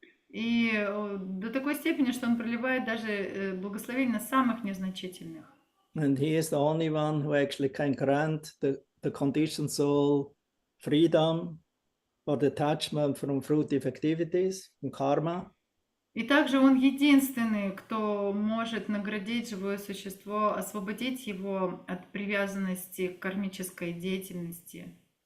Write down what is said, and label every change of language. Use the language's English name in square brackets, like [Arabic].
[Russian] И до такой степени, что Он проливает даже благословения на самых незначительных. [English] And he is the only one who actually can grant the conditioned soul freedom or detachment from fruitive activities, from karma. [Russian] И также Он единственный, кто может наградить живое существо, освободить его от привязанности к кармической деятельности.